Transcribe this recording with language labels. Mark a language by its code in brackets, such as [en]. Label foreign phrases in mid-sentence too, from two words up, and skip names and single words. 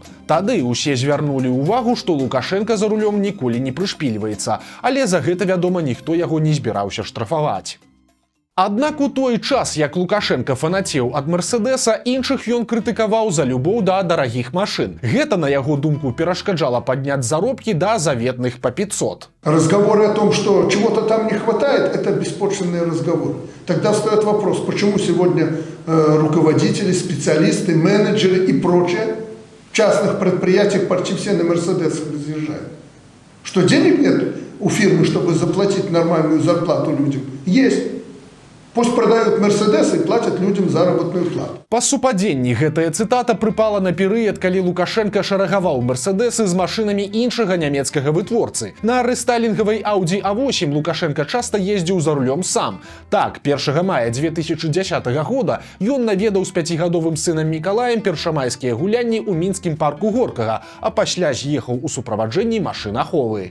[be] Тады ўсе звярнулі ўвагу, што Лукашенко за рулём ніколі не прышпільваецца, але за гэта, вядома, ніхто яго не збіраўся штрафаваць. Аднак у той час, як Лукашенко фанацеў ад Мерседеса, іншых ён крытыкаваў за любоў да дарагіх машын. Гэта, на яго думку, перашкаджала падняць заробкі да заветных по 500. [ru] Разговоры о том, что чего-то там не хватает, это беспочвенные разговоры. Тогда встает вопрос, почему сегодня руководители, специалисты, менеджеры и прочее в частных предприятиях почти все на Мерседесах разъезжают. Что денег нет у фирмы, чтобы заплатить нормальную зарплату людям? Есть. Пусть продают Мерседесы и платят людям заработную плату. [be] Па супадзенні гэтая цытата прыпала на перыяд, калі Лукашенко шарагаваў Мерседесы з машынамі іншага нямецкага вытворцы. На рэстайлінгавай Audi A8 Лукашенко часта ездзіў за рулём сам. Так, 1 мая 2010 года ён наведаў з 5гадовым сынам Мікалаем першамайскія гулянні ў мінскім парку Горкага, а пасля з'ехаў у суправаджэнні машынаховы.